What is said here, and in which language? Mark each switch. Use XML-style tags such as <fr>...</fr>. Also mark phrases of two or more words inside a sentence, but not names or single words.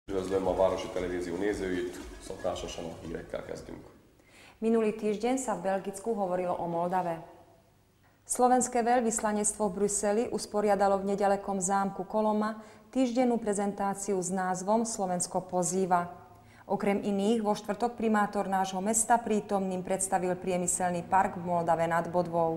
<hu>Üdvözlöm a Városi Televízió nézőit, szokásosan a hírekkel kezdünk.</hu> <sk>Minulý týždeň sa v Belgicku hovorilo o Moldave. Slovenské veľvyslanectvo v Bruseli usporiadalo v nedalekom zámku Koloma týždennú prezentáciu s názvom Slovensko pozýva. Okrem iných vo štvrtok primátor nášho mesta prítomným predstavil priemyselný park v Moldave nad Bodvou.</sk>